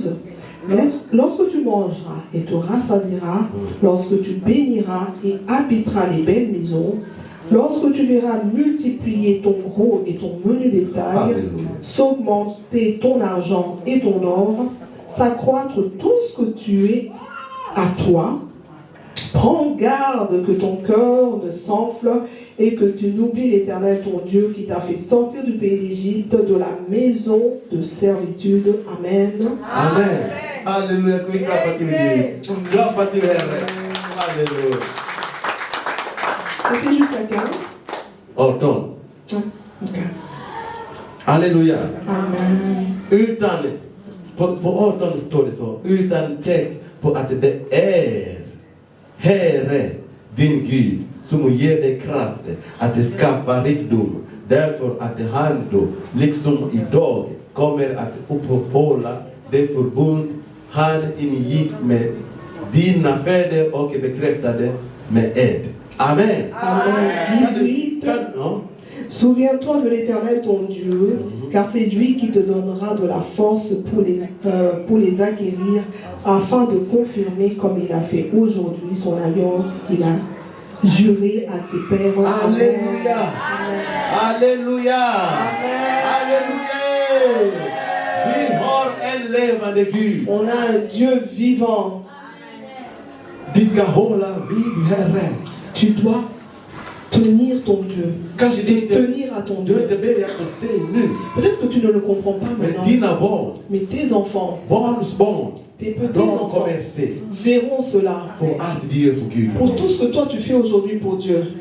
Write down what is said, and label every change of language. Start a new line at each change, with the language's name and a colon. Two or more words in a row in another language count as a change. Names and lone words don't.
French: Lorsque tu mangeras et te rassasieras, lorsque tu béniras et habiteras les belles maisons, lorsque tu verras multiplier ton gros et ton menu bétail, s'augmenter ton argent et ton or, s'accroître tout ce que tu es à toi, prends garde que ton cœur ne s'enfle et que tu n'oublies l'Éternel ton Dieu qui t'a fait sortir du pays d'Égypte, de la maison de servitude. Amen. Amen. Alléluia. Est-ce que vous clapez? Alléluia. C'était jusqu'à 15. Ordonne. Okay. Alléluia. Amen.
Swedish: Utan, på ordonne står det så, utan tänk på att det är Herre, din Gud, som ger dig kraft att skapa rikedom. Därför att han då, liksom idag, kommer att uppehålla det förbund han ingick med dina fäder och bekräftade med ed. Amen.
French: Amen. 18. Souviens-toi de l'Éternel ton Dieu, car c'est lui qui te donnera de la force pour les acquérir, afin de confirmer comme il a fait aujourd'hui son alliance qu'il a juré à tes pères. Alléluia. Alléluia. Alléluia.
Swedish: Vi har en levande Gud.
French: On a un Dieu vivant.
Swedish: De ska hålla vid Herren.
French: Tu dois tenir ton Dieu. Tenir à ton Dieu. Peut-être que tu ne le comprends pas maintenant. Mais tes enfants, tes petits-enfants verront cela. Pour tout ce que toi tu fais aujourd'hui pour Dieu.